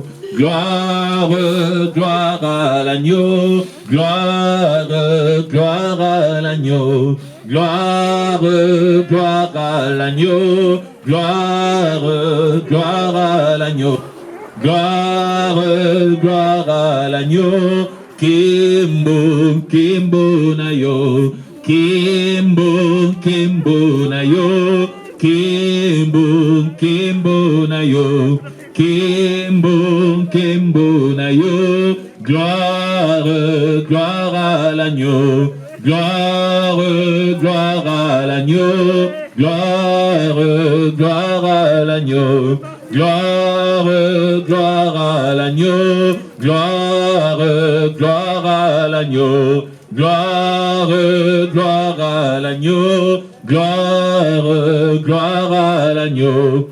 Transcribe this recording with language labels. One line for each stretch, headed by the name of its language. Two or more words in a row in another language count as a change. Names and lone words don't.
French: Gloire, gloire à l'agneau, gloire, gloire à l'agneau, gloire, gloire à l'agneau, gloire, gloire à l'agneau, gloire, gloire à l'agneau,
Lingala: Kimbo, Kimbo Nayo, Kimbo, Kimbo Nayo, Kimbo, Kimbo Nayo. Kimbo, Kimbo Nayo,
French: gloire, gloire à l'agneau, gloire, gloire à l'agneau, gloire, gloire à l'agneau, gloire, gloire à l'agneau, gloire, gloire à l'agneau, gloire, gloire à l'agneau, gloire, gloire à l'agneau.